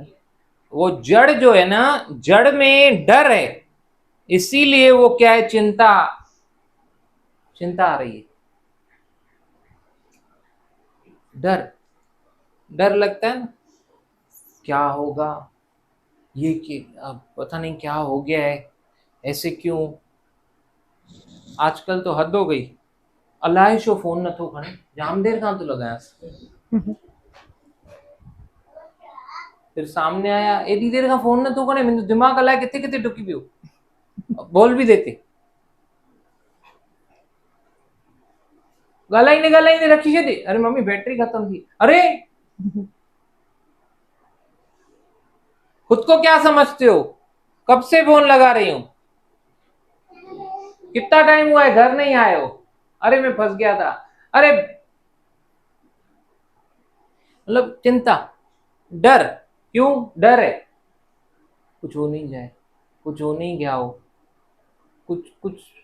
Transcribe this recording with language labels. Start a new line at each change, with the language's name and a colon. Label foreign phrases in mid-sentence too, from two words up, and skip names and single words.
Hindi: वो जड़ जो है ना, जड़ में डर है, इसीलिए वो क्या है, चिंता, चिंता आ रही है। डर, डर लगता है ना, क्या होगा, ये कि अब पता नहीं क्या हो गया है, ऐसे क्यों। आजकल तो हद हो गई,
Sindhi: अलाए शो फोन न थो खणे, जाम देर खां तो लगायास,
Hindi: फिर सामने आया
Sindhi: एडी देर खां फोन न थो खणे, मुंहिंजो दिमाग़ अलाए किथे किथे डुकी पियो,
Hindi: बोल भी देते,
Sindhi: ॻाल्हाईंदे ॻाल्हाईंदे रखी छॾे, अरे मम्मी बैटरी खत्म थी, अरे
Hindi: खुद को क्या समझते हो, कब से फोन लगा रही हूं, कितना टाइम हुआ है घर नहीं आए हो, अरे मैं फंस गया था, अरे मतलब चिंता, डर, क्यों डर है, कुछ हो नहीं जाए, कुछ हो नहीं गया हो, कुछ कुछ।